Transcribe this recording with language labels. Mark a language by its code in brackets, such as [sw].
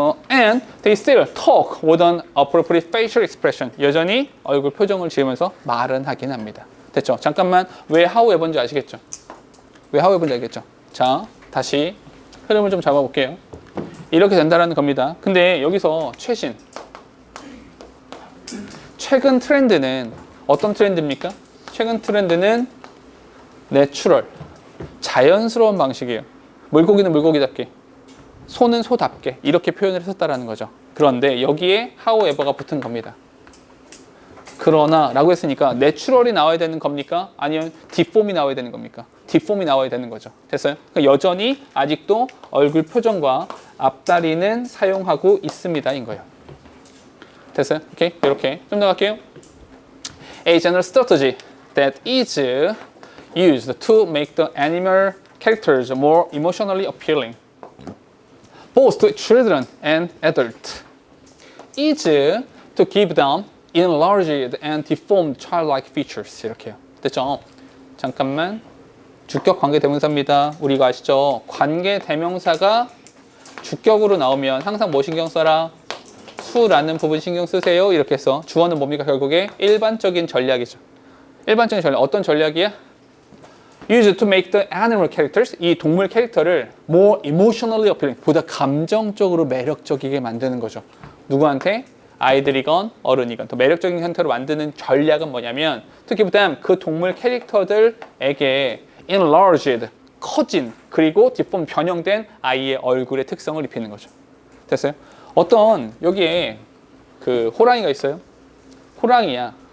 [en] And they still talk with an appropriate facial expression. [ko] 여전히 얼굴 표정을 지으면서 말은 하긴 합니다. 됐죠? 잠깐만, 왜 how에버인지 아시겠죠? 왜 how에버인지 알겠죠? 자, 다시 흐름을 좀 잡아볼게요. 이렇게 된다라는 겁니다. 근데 여기서 최근 트렌드는 어떤 트렌드입니까? 최근 트렌드는 내추럴, 자연스러운 방식이에요. 물고기는 물고기답게, 소는 소답게 이렇게 표현을 했었다라는 거죠. 그런데 여기에 however가 붙은 겁니다. 그러나 라고 했으니까 내추럴이 나와야 되는 겁니까? 아니면 디폼이 나와야 되는 겁니까? 디폼이 나와야 되는 거죠. 됐어요? 그러니까 여전히 아직도 얼굴 표정과 앞다리는 사용하고 있습니다 인 거예요. 됐어요? 오케이, 이렇게 좀 더 갈게요. [en] A general strategy that is used to make the animal characters more emotionally appealing both to children and adults is to give them enlarged and deformed childlike features. [ko] 이렇게요. 됐죠? 잠깐만. 주격 관계대명사입니다. 우리 이거 아시죠? 관계대명사가 주격으로 나오면 항상 뭐 신경 써라? 수라는 부분 신경 쓰세요. 이렇게 해서 주어는 뭡니까? 결국에 일반적인 전략이죠. 일반적인 전략. 어떤 전략이야? [en] Used to make the animal characters, [ko] 이 동물 캐릭터를 [en] more emotionally appealing, [ko] 보다 감정적으로 매력적이게 만드는 거죠. 누구한테? 아이들이건 어른이건 더 매력적인 형태로 만드는 전략은 뭐냐면 [en] to give them, [ko] 그 동물 캐릭터들에게 enlarged, 커진, 그리고 deformed, 변형된 아이의 얼굴의 특성을 입히는 거죠. 됐어요? 어떤 여기에 그 호랑이가 있어요. 호랑이야.